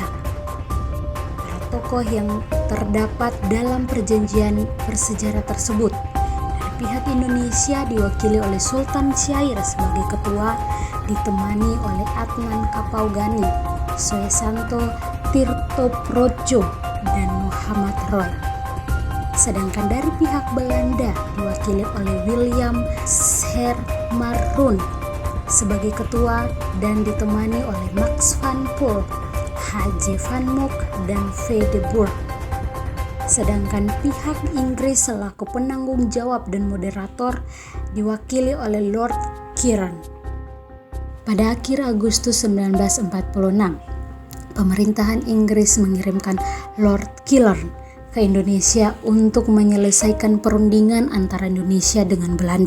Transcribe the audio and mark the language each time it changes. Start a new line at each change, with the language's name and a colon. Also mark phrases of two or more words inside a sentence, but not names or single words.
Indonesian: Para tokoh yang terdapat dalam perjanjian bersejarah tersebut dari pihak Indonesia diwakili oleh Sultan Syair sebagai ketua, ditemani oleh Adnan Kapaugani, Soesanto Tirtoprodjo, dan Muhammad Roy. Sedangkan dari pihak Belanda diwakili oleh William Schermerhorn sebagai ketua dan ditemani oleh Max van Poel, H.J. van Mook, dan V. de Boer. Sedangkan pihak Inggris selaku penanggung jawab dan moderator diwakili oleh Lord Kiron. Pada akhir Agustus 1946, pemerintahan Inggris mengirimkan Lord Kiron ke Indonesia untuk menyelesaikan perundingan antara Indonesia dengan Belanda.